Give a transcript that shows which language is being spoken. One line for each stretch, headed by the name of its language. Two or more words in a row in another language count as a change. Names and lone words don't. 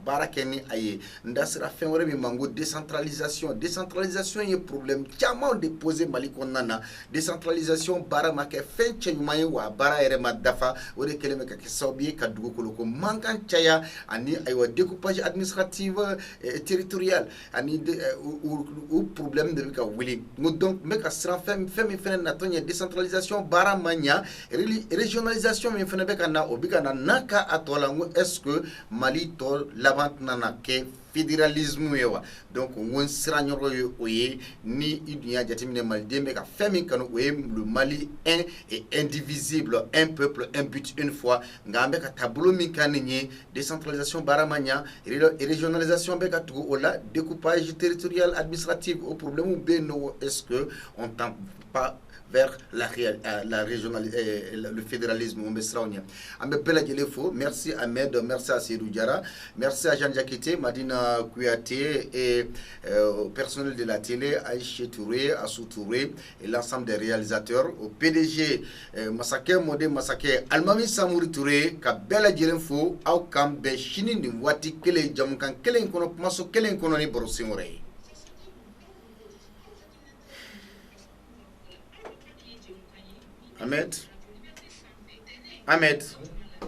Bambara: baara kɛ ni a ye n da sera fɛn wɛrɛ min ma ngo décentralisation ye problème caman de posé Mali kɔnɔna na décentralisation baara ma kɛ fɛn cɛ ɲuman ye wa a baara yɛrɛ ma dafa o de kɛlen bɛ ka kɛ sababu ye ka dugukolo ko mankan caya ani ayiwa
French: découpage administratif territorial
Bambara: ani o problème de bɛ ka wuli ngo donc n bɛ ka siran fɛn min fɛnɛ natɔ ɲɛ décentralisation baara ma ɲa régionalisation min fɛnɛ bɛ ka na o bɛ ka na n'a ka a tɔ la ngo
French: est ce que
Bambara: Mali tɔ laban tɛna na kɛ fédéralisme ye wa donc ngo siran ɲɔgɔn ye o ye ni i dun y'a jateminɛ maliden bɛ ka fɛn min kanu o ye le Mali
French: un et indivisible un peuple un but une foi
Bambara: nka an bɛ ka taabolo min kan nin ye décentralisation baara ma ɲa régionalisation bɛ ka tugu o la découpage territorial administratif o problème bɛ yen
French: nɔ est ce que on tend pas vers la le fédéralisme on
Bambara: bɛ siranw ɲɛ an bɛ bɛɛ lajɛlen fo merci Ahmed
French: merci à
Bambara: Seydou Diarra
French: merci à
Bambara: Jean Diakité Madina Kouyaté
French: et au personnel de la télé
Bambara: Aïché Touré Assou Touré
French: et l'ensemble des réalisateurs au PDG
Bambara: Masakɛ Mode Masakɛ Almami Samouri Touré ka bɛɛ lajɛlen fo aw kan bɛn sini nin waati kelen jamukan kelen kɔnɔ kumaso kelen kɔnɔ ni baro sen wɛrɛ ye Ahmed